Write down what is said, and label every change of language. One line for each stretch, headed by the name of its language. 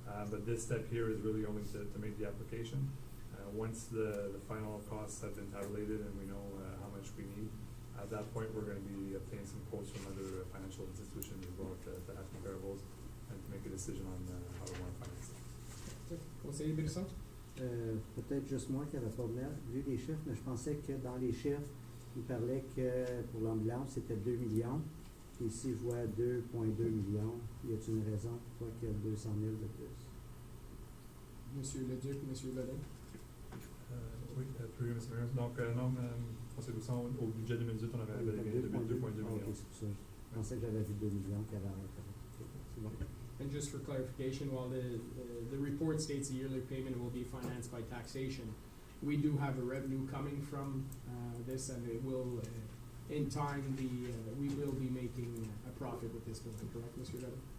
English: But this step here is really only to make the application. Once the final costs have been tabulated and we know how much we need, at that point we're going to be obtaining some quotes from other financial institutions as well to have comparables and to make a decision on how we want to finance it.
French: Conseiller Brisson? Peut-être juste moi qui n'avais pas vu les chiffres, mais je pensais que dans les chiffres, il parlait que pour l'ambulance, c'était 2 millions. Et ici, je vois 2,2 millions. Y a-t-il une raison pourquoi qu'il y a 200 000 de plus? Monsieur Leduc, Monsieur Lodin? Oui, plus Mr. Mayor. Donc, non, Conseil Bousson, au budget 2018, on avait bel et bien 2,2 millions. Ok, c'est pour ça. Je pensais que j'avais vu 2 millions qui avaient arrêté. C'est bon.
English: And just for clarification, while the report states the yearly payment will be financed by taxation, we do have a revenue coming from this, and it will, in time, we will be making a profit with this building, correct, Mr. Lodin?